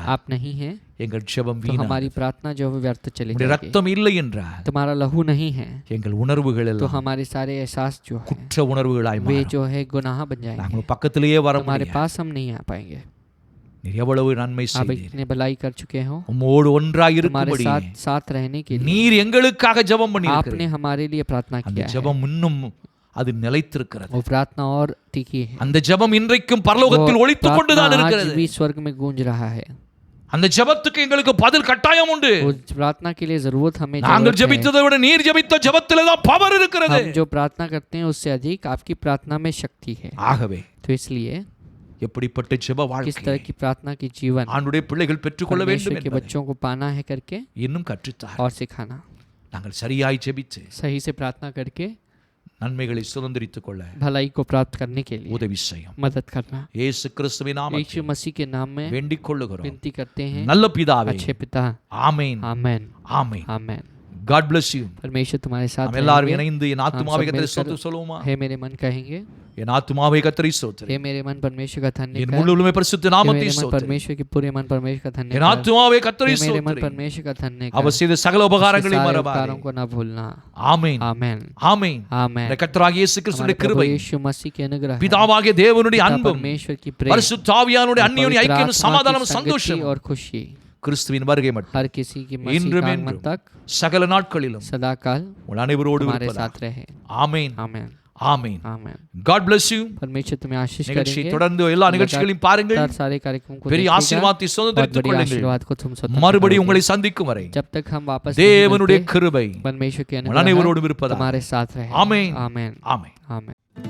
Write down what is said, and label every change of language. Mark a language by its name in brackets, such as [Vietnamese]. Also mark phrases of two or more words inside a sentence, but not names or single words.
[Hindi] आप नहीं है [Tamil] எங்கள் ஜெபம் [Hindi] तो [Tamil] வீணா. [Hindi] हमारी प्रार्थना जो है व्यर्थ चली [Tamil] உம்முடைய [Hindi] जाएगी. [Tamil] ரத்தம் இல்லை என்றால் [Hindi] तुम्हारा लहू नहीं है [Tamil] எங்கள் உணர்வுகள் [Hindi] तो [Tamil] எல்லாம் [Hindi] हमारे सारे एहसास जो है [Tamil] குற்ற உணர்வுகளாய் [Hindi] वे [Tamil] மாறும். [Hindi] जो है गुनाह बन जाएंगे. [Tamil] நாங்கள் பக்கத்திலேயே வர [Hindi] तुम्हारे [Tamil] முடியாது. [Hindi] पास हम नहीं आ पाएंगे. [Tamil] நீர் எவ்வளவு நன்மை [Hindi] आप [Tamil] செய்தீர். [Hindi] इतने भलाई कर चुके हो. [Tamil] உம்மோடு ஒன்றாய் [Hindi] तुम्हारे [Tamil] இருக்கும்படி [Hindi] साथ साथ रहने के लिए [Tamil] நீர் எங்களுக்காக ஜெபம் பண்ணி [Hindi] आपने हमारे लिए प्रार्थना [Tamil] அந்த [Hindi] किया है. [Tamil] ஜெபம் இன்னும் அது நிலைத்திருக்கிறது. [Hindi] वो प्रार्थना और टिकी है. [Tamil] அந்த ஜெபம் இன்றைக்கும் பரலோகத்தில் [Hindi] वो [Tamil] ஒலித்துக் கொண்டுதான் [Hindi] प्रार्थना आज [Tamil] இருக்கிறது. [Hindi] भी स्वर्ग में गूंज रहा है. [Tamil] அந்த ஜெபத்துக்கு எங்களுக்கு பதில் கட்டாயம் உண்டு. [Hindi] उस प्रार्थना के लिए जरूरत हमें [Tamil] நாங்கள் [Hindi] जरूरत है. [Tamil] ஜெபித்ததை விட நீர் ஜெபித்த ஜெபத்திலே தான் பவர் இருக்கிறது. [Hindi] हम जो प्रार्थना करते हैं उससे अधिक आपकी प्रार्थना में शक्ति है. [Tamil] ஆகவே [Hindi] तो इसलिए [Tamil] எப்படிப்பட்ட ஜெப [Hindi] किस [Tamil] வாழ்க்கை [Hindi] तरह की प्रार्थना की जीवन [Tamil] ஆண்டுடைய பிள்ளைகள் பெற்றுக்கொள்ள வேண்டும் [Hindi] परमेश्वर के [Tamil] என்பதை [Hindi] बच्चों को पाना है करके [Tamil] இன்னும் கற்றுத்தார். [Hindi] और सिखाना. [Tamil] நாங்கள் சரியாய் ஜெபித்து [Hindi] सही से प्रार्थना करके [Tamil] நன்மைகளை சுதந்திரித்துக் கொள்ள [Hindi] भलाई को प्राप्त करने के लिए [Tamil] உதவி செய்யும். [Hindi] मदद करना. [Tamil] இயேசு கிறிஸ்துவின் [Hindi] यीशु [Tamil] நாமத்தில் [Hindi] मसीह के नाम में [Tamil] வேண்டிக் கொள்ளுகிறோம். [Hindi] विनती करते हैं. [Tamil] நல்ல பிதாவே, [Hindi] अच्छे पिता, [Tamil] ஆமென், [Hindi] आमेन, [Tamil] ஆமென். [Hindi] आमेन. [English] God bless you. [Hindi] परमेश्वर तुम्हारे साथ [Tamil] நாம் எல்லாரும் [Hindi] रहेंगे. [Tamil] இணைந்து என் ஆத்துமாவை [Hindi] सब [Tamil] கர்த்தரை [Hindi] मिलकर [Tamil] ஸ்தோத்திரம் சொல்லுவோமா? [Hindi] हे मेरे मन कहेंगे, [Tamil] என் ஆத்துமாவை கர்த்தரை ஸ்தோத்திரம். [Hindi] हे मेरे मन परमेश्वर का धन्य [Tamil] என் [Hindi] कर. [Tamil] முழு உள்ளமே பரிசுத்த [Hindi] हे [Tamil] நாமத்தை [Hindi] मेरे मन [Tamil] ஸ்தோத்திரம். [Hindi] परमेश्वर के पूरे मन परमेश्वर का धन्य [Tamil] என் [Hindi] कर. [Tamil] ஆத்துமாவை கர்த்தரை [Hindi] हे मेरे मन [Tamil] ஸ்தோத்திரம். [Hindi] परमेश्वर का धन्य कर. [Tamil] அவர் செய்த சகல [Hindi] उसके [Tamil] உபகாரங்களையும் [Hindi] सारे [Tamil] மறவாதே. [Hindi] उपकारों को न भूलना. [Tamil] ஆமென், [Hindi] आमेन, [Tamil] ஆமென். [Hindi] आमेन. [Tamil] இந்த கர்த்தராகிய இயேசு [Hindi] हमारे [Tamil] கிறிஸ்துவின் [Hindi] प्रभु [Tamil] கிருபை, [Hindi] यीशु मसीह के अनुग्रह, [Tamil] பிதாவாகிய தேவனுடைய [Hindi] पिता [Tamil] அன்பும், [Hindi] परमेश्वर की प्रेम, [Tamil] பரிசுத்த ஆவியானுடைய [Hindi] और [Tamil] அந்நியோன்ய [Hindi] पवित्र [Tamil] ஐக்கியம், [Hindi] आत्मा की [Tamil] சமாதானம், [Hindi] संगति [Tamil] சந்தோஷம் [Hindi] और खुशी [Tamil] கிறிஸ்துவின் வருகை மட்டும் [Hindi] हर किसी की मसीह [Tamil] இன்றும் [Hindi] का आगमन [Tamil] என்றும் [Hindi] तक [Tamil] சகல நாட்களிலும் [Hindi] सदा काल [Tamil] உங்கள் அனைவரோடு [Hindi] हमारे [Tamil] இருப்பதாக. [Hindi] साथ रहे. [Tamil] ஆமென், [Hindi] आमेन, [Tamil] ஆமென். [Hindi] आमेन. [English] God bless you. [Hindi] परमेश्वर तुम्हें आशीष [Tamil] நிகழ்ச்சியை [Hindi] करेंगे. [Tamil] தொடர்ந்து எல்லா நிகழ்ச்சிகளையும் பாருங்கள். [Hindi] लगातार सारे कार्यक्रम को [Tamil] பெரிய [Hindi] देखिएगा. [Tamil] ஆசீர்வாதத்தை [Hindi] बहुत [Tamil] சுதந்திரித்துக் [Hindi] बड़ी [Tamil] கொள்ளுங்கள். [Hindi] आशीर्वाद को तुम स्वतंत्र [Tamil] மறுபடியும் [Hindi] करोगे. [Tamil] உங்களை சந்திக்கும் வரை [Hindi] जब तक हम वापस नहीं [Tamil] தேவனுடைய [Hindi] मिलते, [Tamil] கிருபை [Hindi] परमेश्वर के [Tamil] உங்கள் அனைவரோடும் [Hindi] अनुग्रह [Tamil] இருப்பதாக. [Hindi] तुम्हारे साथ रहे. [Tamil] ஆமென், [Hindi] आमेन, [Tamil] ஆமென். [Hindi] आमेन.